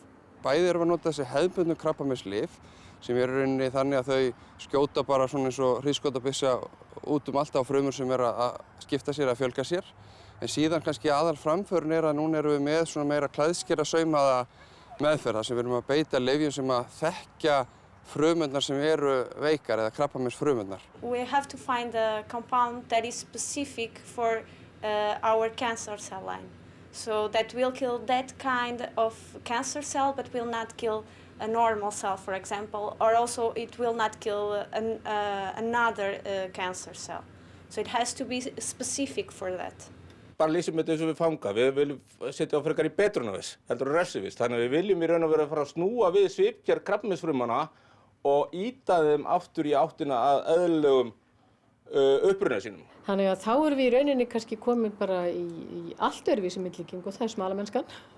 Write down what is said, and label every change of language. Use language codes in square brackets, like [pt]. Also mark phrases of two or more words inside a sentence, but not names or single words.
[is] Bæði erum við að nota þessi hefðbundnu krabbameinslyf sem eru í rauninni þannig að þau skjóta bara svona eins og hríðskotabyssa út allt á frumur sem að skipta sér að fjölga sér. En síðan kannski aðal framförin er að núna erum við með svona meira klæðskera saumaða meðferð sem við erum að beita lyfjum sem að þekkja frumurnar sem eru veikar eða krabbameinsfrumurnar. [en] We have to find a compound that is specific for our cancer cell line. So that will kill that kind of cancer cell but will not kill a normal cell, for example, or also it will not kill another cancer cell. So it has to be specific for that. [is] Bara lýsum þetta eins og við fanga. Við viljum setja á frekar í betrunarviss, heldur refsiviss. Þannig að við viljum í raun og veru að fara að snúa við svipgerð krabbameinsfrumana og ýta þeim aftur í áttina að eðlilegum uppruna sínum. Þannig að þá erum við í rauninni kannski komin bara í allt öðruvísi myndlíking og það er smalamennskan.